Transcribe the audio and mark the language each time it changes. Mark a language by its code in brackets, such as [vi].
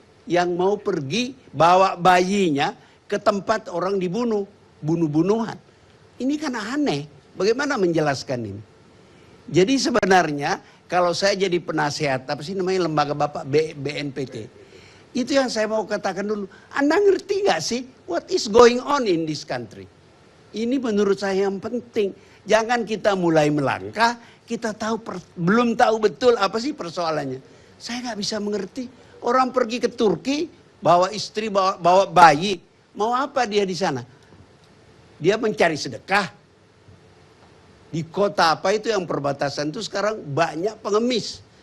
[id] yang mau pergi bawa bayinya ke tempat orang dibunuh, bunuh-bunuhan. Ini kan aneh. Bagaimana menjelaskan ini? Jadi sebenarnya kalau saya jadi penasehat, apa sih namanya lembaga Bapak BNPT, itu yang saya mau katakan dulu. Anda ngerti nggak sih [en] what is going on in this country? [id] Ini menurut saya yang penting. Jangan kita mulai melangkah, kita belum tahu betul apa sih persoalannya. Saya nggak bisa mengerti. Orang pergi ke Turki, bawa istri, bawa bayi, mau apa dia di sana? Dia mencari sedekah. Di kota apa itu yang perbatasan itu sekarang banyak pengemis.